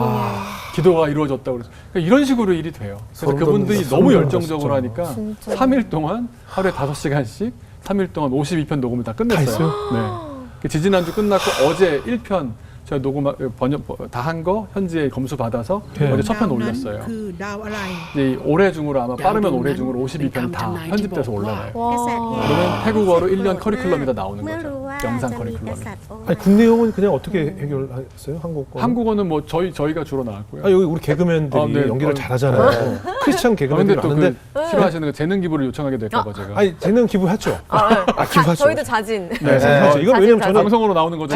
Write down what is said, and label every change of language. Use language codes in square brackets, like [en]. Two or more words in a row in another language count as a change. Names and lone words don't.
[ko] 기도가 이루어졌다고 그래서 그러니까 이런 식으로 일이 돼요. 그래서 소름 그분들이 돋는다. 너무 소름 열정적으로 돋는다, 하니까 진짜. 3일 동안 하루에 5시간씩 3일 동안 52편 녹음을 다 끝냈어요. 다 했어요? 네. 지지난주 끝났고 어제 1편 제가 녹음 번역 다 한 거 현지에 검수 받아서 네. 어제 첫 편 [th] ดาวนั้น [ko] 올렸어요. [th] คือดาวอะไร [ko] 이제 이 올해 중으로 아마 빠르면 야동은 올해 중으로 52편 다 [th] เป็นคำทำนายที่ [ko] 편집돼서 [th] บอกว่า [ko] 올라가요. わ [th] กษัตริย์แห่ง [ko] 그러면 태국어로 1년 [th] โปรด [ko] 커리큘럼이 다 [th] มาก [ko] 나오는 [th] เมื่อ [ko] 거죠. [th] รู้ว่า [ko] 영상 [th] จะมีก [ko] 커리큘럼이. [th] ษัตริย์องค์ [ko] 아니, 국내 영은 그냥 어떻게 해결했어요? 한국 거? 한국어는 뭐 저희가 주로 나왔고요. 아, 여기 우리 개그맨들이 아, 네. 연기를 잘하잖아요. 크리스찬 개그맨들이 근데 또 많은데. 그 싫어하시는 거 재능 기부를 요청하게 될까봐 제가. 아니, 재능 기부했죠. 아, 저희도 자진. 네. 그렇죠. 이건 왜냐면 저는 방송으로 나오는 거죠.